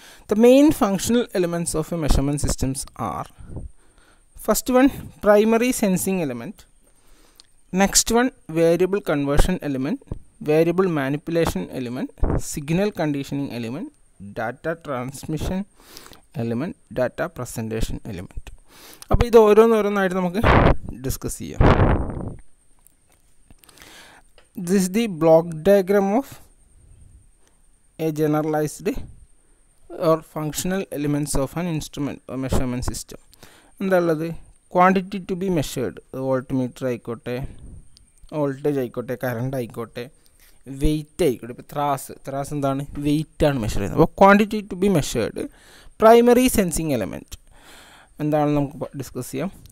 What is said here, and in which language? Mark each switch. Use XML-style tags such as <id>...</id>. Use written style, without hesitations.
<en>The main functional elements of a measurement systems are: first one, primary sensing element; next one, variable conversion element, variable manipulation element, signal conditioning element, data transmission element, data presentation element.</en> <ml>അപ്പോൾ ഇത് ഓരോന്നായിട്ട് നമുക്ക് discuss ചെയ്യാം.</ml> <en>This is the block diagram of a generalized or functional elements of an instrument or measurement system.</en> <ml>എന്താണുള്ളത്?</ml> <en>quantity to be measured,</en> <ml>volt meter ആയിക്കോട്ടെ, voltage ആയിക്കോട്ടെ, current ആയിക്കോട്ടെ, wait ആയിക്കോട്ടെ. ഇപ്പോൾ ത്രാസ് എന്താണ്? വെയിറ്റാണ് മെഷർ ചെയ്യുന്നത്. അപ്പോൾ</ml> <en>Quantity to be measured.</en> <ml>Primary sensing element എന്താണെന്ന് നമുക്ക് ഡിസ്കസ് ചെയ്യാം.</ml>